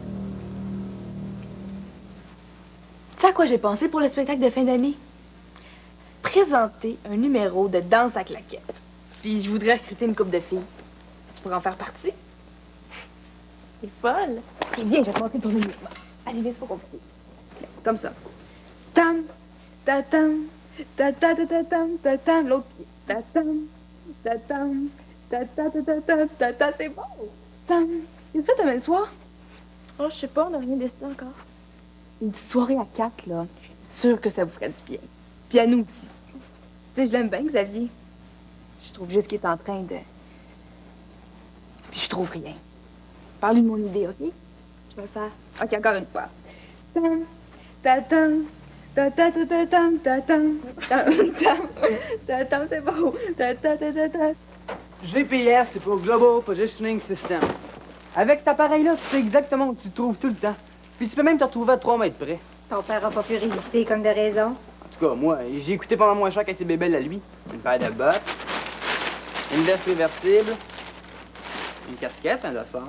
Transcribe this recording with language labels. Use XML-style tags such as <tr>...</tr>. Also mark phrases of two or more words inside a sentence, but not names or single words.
<fr>Tu sais à quoi j'ai pensé pour le spectacle de fin d'année? Présenter un numéro de danse à claquettes. Puis je voudrais recruter une couple de filles. Tu pourrais en faire partie? C'est folle. Ok, viens, je vais te montrer ton numéro. Allez, viens, c'est pas compliqué. Comme ça. Tam, ta tam, ta ta ta ta tam, ta tam, l'autre pied. Ta tam, ta tam, ta ta ta ta ta ta ta, c'est bon. Tam. Qu'est-ce que tu fais demain soir? Oh, je sais pas, on n'a rien décidé encore. Une petite soirée à 4, là. Je suis sûre que ça vous ferait du bien. Puis à nous aussi. Tu sais, je l'aime bien, Xavier. Je trouve juste qu'il est en train de... Puis je trouve rien. Parle-lui de mon idée, OK? Je vais le faire. OK, encore une fois. Tam, ta-tam, ta-ta-ta-ta-tam, ta-tam, tam-tam, ta-tam, c'est beau. Ta-ta-ta-ta-ta. GPS, c'est pour</fr> <en>Global Positioning System.</en> <fr>Avec cet appareil-là, tu sais exactement où tu te trouves tout le temps. Puis tu peux même te retrouver à 3 mètres près. Ton père a pas pu résister comme de raison. En tout cas, moi, j'ai écouté pendant moins cher qu'à ses bébelles à lui. Une paire de bottes, une veste réversible, une casquette, un dossard.</fr>